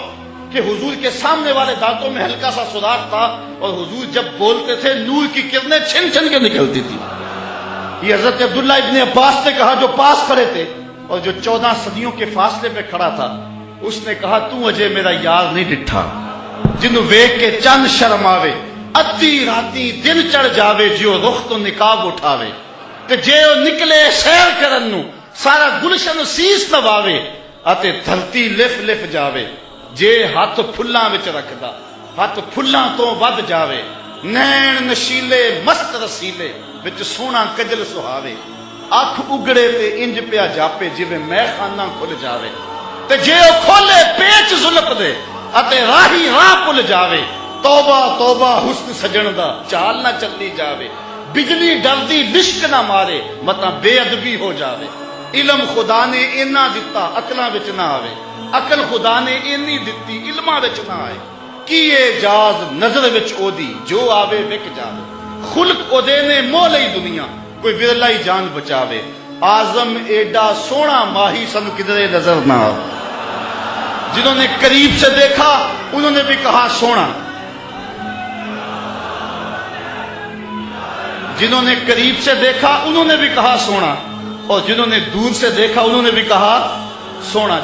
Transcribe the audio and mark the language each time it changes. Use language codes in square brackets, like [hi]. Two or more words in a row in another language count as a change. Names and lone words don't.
[ur] کہ حضور کے سامنے والے دانتوں میں ہلکا سا سوراخ تھا اور حضور جب بولتے تھے نور کی کرنیں چھن چھن کے نکلتی تھی. یہ حضرت عبداللہ ابن عباس نے کہا جو پاس کھڑے تھے اور جو 14 صدیوں کے فاصلے پہ کھڑا تھا. اس نے کہا [pa] تو اجے میرا یار نہیں ڈٹھا، جنوں ویکھ کے چند شرم آوے، ادھی راتی دن چڑھ جاوے، جیو رخ تو نقاب اٹھاوے، تے جے او نکلے سیر کرن نو سارا گلشن سیس نواوے، اتے دھرتی لف لف جاوے. جے ہاتھ پھلاں وچ رکھدا ہاتھ پھلاں تو ود جاوے، نین نشیلے مست رسیلے وچ سونا کجل سہاوے. اکھ اگڑے تے انج پیا جاپے جویں میں خانہ کھل جاوے، تے جے او کھولے پیچ زلف دے اتے راہی راہ پل جاوے. توبہ توبہ حسن سجن دا چال نہ چلی جاوے، بجلی ڈردی لشک نہ مارے متا بے ادبی ہو جاوے. علم خدا نے اینا دتا عقلاں وچ نہ آوے، عقل خدا نے اینی دتی علماں وچ نہ آئے. کی اعجاز نظر وچ او دی جو آوے وک جاوے، خلق او دے نے موہ لئی دنیا کوئی ورلا ہی جان بچاوے. آزم ایڈا سونا ماہی سن کدرے نظر نہ آوے. [ur] جنہوں نے قریب سے دیکھا انہوں نے بھی کہا سونا، جنہوں نے قریب سے دیکھا انہوں نے بھی کہا سونا، اور جنہوں نے دور سے دیکھا انہوں نے بھی کہا سونا.